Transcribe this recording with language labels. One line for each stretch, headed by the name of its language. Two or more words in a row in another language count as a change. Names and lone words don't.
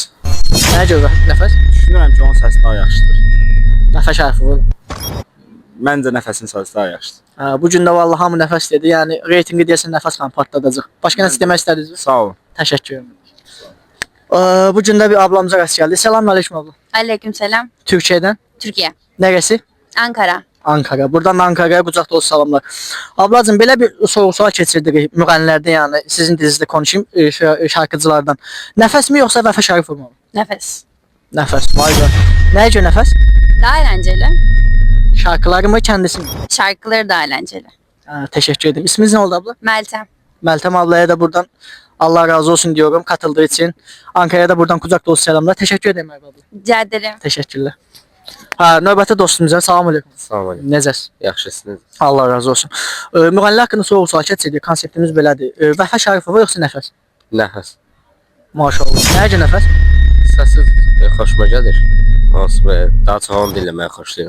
Azerbaijani: Nəyə görə nəfəs? Düşünürəm ki, onun səsi daha yaxşıdır. Vəfa Şərifova. Məncə nəfəsin səsi daha yaxşıdır. Ha, bu gün də vallahi hamı nəfəs dedi. Yəni reytinqi deyəsən nəfəs xan partladacaq. Başqa nəsə demək istədiniz? Sağ olun. Təşəkkür edirəm. Bu gün də bir ablamıza rast gəldik.
Turkish: Selamünaleyküm abla. Aleykümselam.
Azerbaijani: Türkiyədən.
Turkish: Türkiye. Neresi? Ankara.
Azerbaijani: Ankara. Buradan da Ankara'ya qucaq dolusu salamlar. Ablacığım belə bir sorğu-sual keçirdik müğənnilərdən, yəni sizin dilinizdə konuşayım, şarkıcılardan. Nəfəs mi yoxsa Vəfa Şərifova mı?
Turkish: Nefes.
Azerbaijani: Nəfəs. Vay be. Nəyə görə nəfəs?
Turkish: Daha eğlenceli. Şarkıları mı, kendisi mi? Şarkıları daha eğlenceli. Ha, teşekkür ederim. İsminiz ne oldu abla? Meltem. Meltem ablaya da buradan Allah razı olsun diyorum katıldığı için. Ankara'ya da buradan kucak dolusu selamlar. Teşekkür ederim abla. Rica ederim. Teşekkürler. Ha,
Azerbaijani: növbəti dostumuza salam aleyküm. Salam aleyküm. Necəsiz? Yaxşısınız. Allah razı olsun. Müğənnilər haqqında sorğu-sual keçirdik. Konseptimiz belədir. Vəfa Şərifova yoxsa nəfəs? Nəfəs. Maşallah. Nəyə görə nəfəs? Səsi xoşuma gəlir. Hansı daha çox onu dinləməyi xoşlayıram.